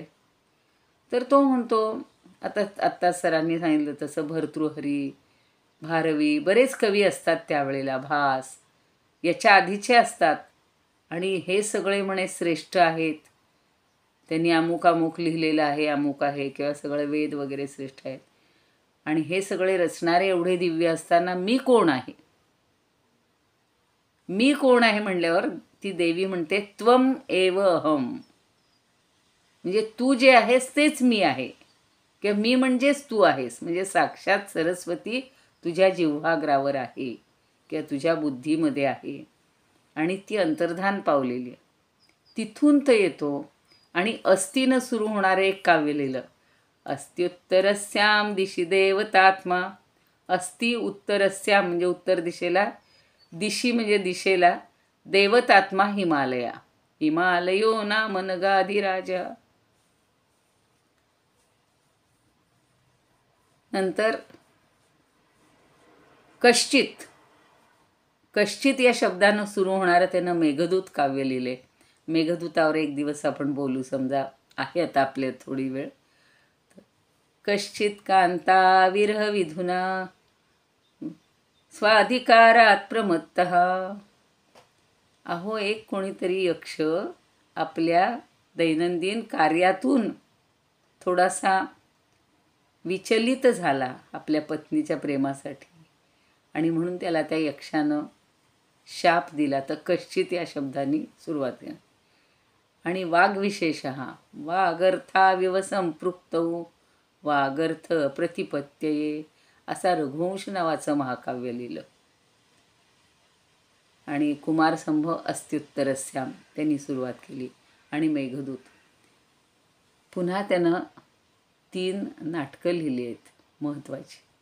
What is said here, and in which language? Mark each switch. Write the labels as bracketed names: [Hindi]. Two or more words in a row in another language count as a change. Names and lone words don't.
[Marathi] तर तो म्हणतो, आत्ता सरांनी सांगितलं तसं भर्तृहरी, भारवी, बरेच कवी असतात त्यावेळेला, भास याच्या आधीचे असतात आणि हे सगळे म्हणे श्रेष्ठ आहेत. त्यांनी अमुक लिहिलेलं आहे, अमुक आहे, किंवा सगळे वेद वगैरे श्रेष्ठ आहेत आणि हे सगळे रचणारे एवढे दिव्य असताना मी कोण आहे? मी कोण आहे म्हणल्यावर ती देवी म्हणते, [Sanskrit] त्वम एव अहम, [Marathi] म्हणजे तू जे आहेस तेच मी आहे, किंवा मी म्हणजेच तू आहेस. म्हणजे साक्षात सरस्वती तुझ्या जिव्हाग्रावर आहे किंवा तुझ्या बुद्धीमध्ये आहे आणि ती अंतर्धान पावलेली आहे. तिथून तर येतो आणि अस्तीनं सुरू होणारं एक काव्य लिहिलं. [Sanskrit] अस्त्युत्तरस्याम दिशि देवतात्मा, अस्ति उत्तरस्याम [Marathi] म्हणजे उत्तर दिशेला, दिशी म्हणजे दिशेला, [Sanskrit] देवतात्मा हिमालया, हिमालयो नाम नगाधिराजा. [Marathi] नंतर कश्चित या शब्दानं सुरू होणारं त्यानं मेघदूत काव्य लिहिले. मेघदूतावर एक दिवस आपण बोलू, समजा आहे आता आपल्या थोडी वेळ. [Sanskrit] कश्चित कांता विरह विधुना स्वाधिकारात प्रमत्तः. [Marathi] अहो एक कोणीतरी यक्ष आपल्या दैनंदिन कार्यातून थोडासा विचलित झाला आपल्या पत्नीच्या प्रेमासाठी आणि म्हणून त्याला त्या यक्षानं शाप दिला. तर कश्चित या शब्दांनी सुरुवात केली. आणि [Sanskrit] वाग्विशेष वागर्थाविव संपृक्तौ वागर्थ प्रतिपत्तये [Marathi] असा रघुवंश नावाचं महाकाव्य लिहिलं. आणि कुमारसंभ अस्त्युत्तरस्याम त्यांनी सुरुवात केली. आणि मेघदूत, पुन्हा त्यानं 3 नाटकं लिहिली आहेत महत्त्वाची.